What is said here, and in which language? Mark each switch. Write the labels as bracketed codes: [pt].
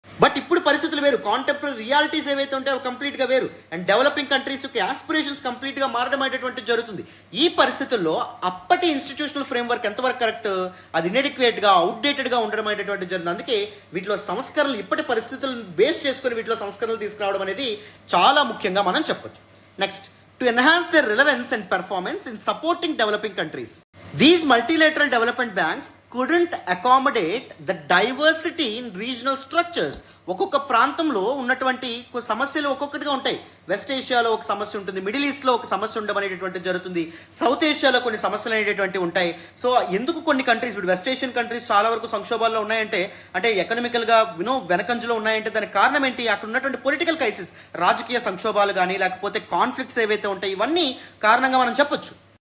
[te] But ఇప్పుడు పరిస్థితులు వేరు, కాంటెంపరీ రియాలిటీస్ ఏవైతే ఉంటాయో కంప్లీట్గా వేరు, అండ్ డెవలపింగ్ కంట్రీస్ యొక్క ఆస్పిరేషన్స్ కంప్లీట్గా మారడం అనేటువంటి జరుగుతుంది. ఈ పరిస్థితుల్లో అప్పటి ఇన్స్టిట్యూషనల్ ఫ్రేమ్వర్క్ ఎంతవరకు కరెక్ట్, అది ఇన్ఎడిక్వేట్గా, అవుట్డేటెడ్గా ఉండడం అనేటువంటి జరిగింది. అందుకే వీటిలో సంస్కరణలు, ఇప్పటి పరిస్థితులను బేస్ చేసుకుని వీటిలో సంస్కరణలు తీసుకురావడం అనేది చాలా ముఖ్యంగా మనం చెప్పొచ్చు. [en] Next, to enhance their relevance and performance in supporting developing countries. These multilateral development banks couldn't accommodate the diversity in regional structures. [te] ఒక్కొక్క ప్రాంతంలో ఉన్నటువంటి సమస్యలు ఒక్కొక్కటిగా ఉంటాయి. వెస్ట్ ఏషియాలో ఒక సమస్య ఉంటుంది, మిడిల్ ఈస్ట్లో ఒక సమస్య ఉండడం అనేటటువంటి జరుగుతుంది, సౌత్ ఏషియాలో కొన్ని సమస్యలు అనేటటువంటి ఉంటాయి. సో ఎందుకు కొన్ని కంట్రీస్, ఇప్పుడు వెస్ట్ ఏషియన్ కంట్రీస్ చాలా వరకు సంక్షోభాల్లో ఉన్నాయంటే, అంటే ఎకనామికల్గా వెనకంజలో ఉన్నాయంటే దానికి కారణం ఏంటి, అక్కడ ఉన్నటువంటి పొలిటికల్ క్రైసిస్, రాజకీయ సంక్షోభాలు కానీ లేకపోతే కాన్ఫ్లిక్ట్స్ ఏవైతే ఉంటాయి, ఇవన్నీ కారణంగా మనం చెప్పొచ్చు.